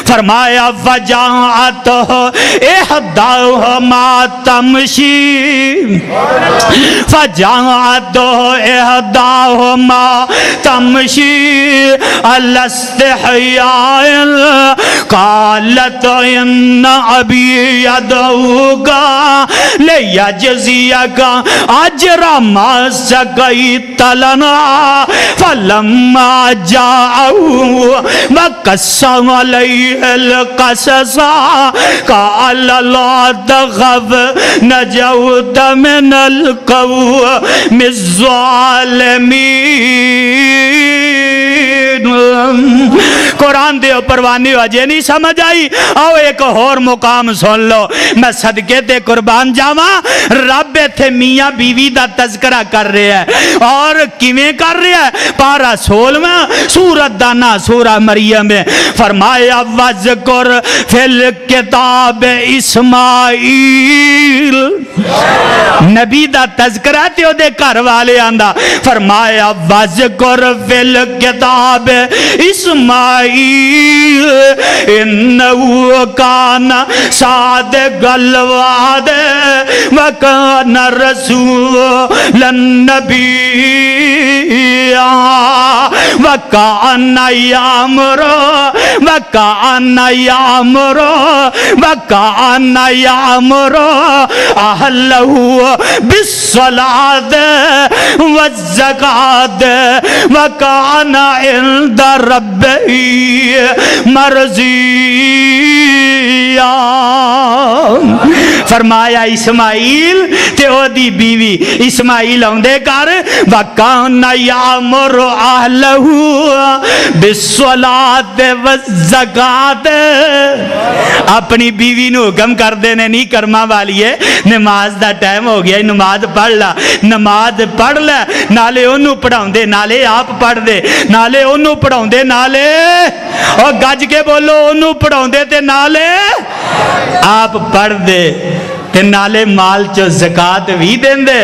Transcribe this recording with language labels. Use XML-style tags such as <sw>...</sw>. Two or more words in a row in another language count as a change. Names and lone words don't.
<ar>فرمایا وجاءت إحداهما تمشي فجاءت إحداهما تمشي على استحياء قالت إن أبي يدعوك ليجزيك أجر ما سقيت لنا فلما جاءه وقص عليه القصص قال لا تخف نجوت من القوم الظالمين.</ar> <pa>قرآن دے پروانی اجے نہیں سمجھ آئی آؤ ایک ہور مقام سن لو میں صدقے تے قربان جاواں رب ایتھے میاں بیوی دا تذکرہ کر رہا ہے اور کیویں کر رہا ہے پارہ 16واں سورت دا نا سورہ مریم ہے.</pa> <ar>فرمایا واذكر في الكتاب إسماعيل</ar> <pa>نبی دا تذکرہ تے اوہدے گھر والے آندا فرمایا</pa> <ar>واذكر في الكتاب إسماعيل إنه كان صادق الوعد وكان رسولا نبيا وكان يأمر وكان يأمر وكان يأمر أهله بالصلاة والزكاة وكان عند ربه مرضيا.</ar> <pa>فرمایا اسماعیل تے اوہدی بیوی اسماعیل آؤندے کر</pa> <ar>وكان يأمر أهله بالصلاة والزكاة</ar> <pa>اپنی بیوی نوں حکم کردے نے نہیں کرماں والی ہے نماز دا ٹائم ہو گیا نماز پڑھ لا نماز پڑھ لے نالے اونوں پڑھاؤندے نالے آپ پڑھدے نالے اونوں پڑھاؤندے نالے اور گج کے بولو اونوں پڑھاؤندے تے نالے آپ پڑھ دے تے نالے مال چ زکات بھی دیندے.</pa>